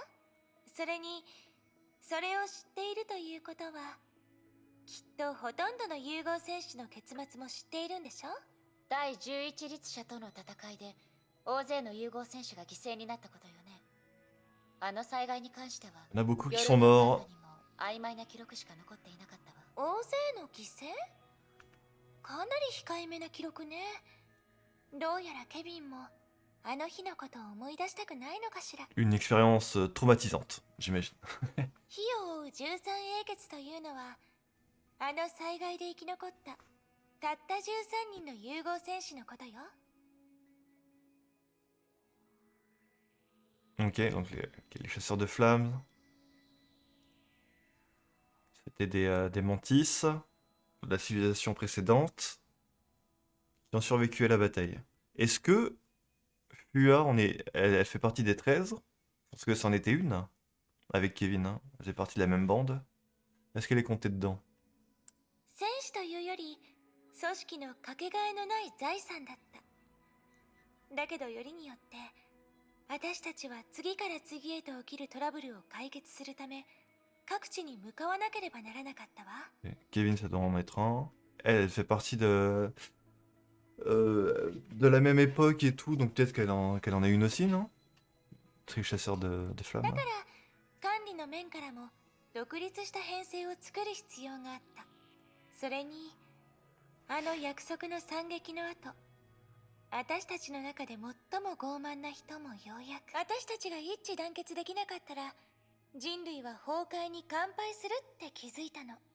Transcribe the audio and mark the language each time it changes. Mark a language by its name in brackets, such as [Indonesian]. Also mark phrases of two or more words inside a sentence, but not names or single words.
[Japanese] それにそれを知っているということはきっとほとんどの融合戦士の結末も知っているんでしょ。第11律者との戦いで大勢の融合戦士が犠牲になったことよね。あの災害に関しては [French] Il y en a beaucoup qui [Japanese] ヨル [French] sont [Japanese] ダンバン [French] morts. [Japanese] ドにも曖昧な記録しか残っていなかったわ。大勢の犠牲？かなり控えめな記録ね。どうやらケビンもあの日のことを思い出したくないのかしら。 [French] Une expérience traumatisante, j'imagine. [Japanese] 火を追う13英傑というのはあの災害で生き残ったたった13人の融合戦士のことよ。 [French] Ok, donc les chasseurs de flammes. C'était des mantis de la civilisation précédente qui ont survécu à la bataille. Est-ce que Fua, elle fait partie des 13? Parce que c'en était une avec Kevin, hein. Elle fait partie de la même bande. Est-ce qu'elle est comptée dedans? [Japanese] 戦士というより組織のかけがえのない財産だった。だけどよりによって私たちは次から次へと起きるトラブルを解決するため各地に向かわなければならなかったわ。 [French] Ok, Kevin, ça doit en être un. Elle fait partie de la même époque et tout, donc peut-être qu'elle en a une aussi, non? C'est chasseur de flammes. [Japanese] だから管理の面からも独立した編成を作る必要があった。それにあの約束の惨劇の後、私たちの中で最も傲慢な人もようやく私たちが一致団結できなかったら人類は崩壊に乾杯するって気づいたの。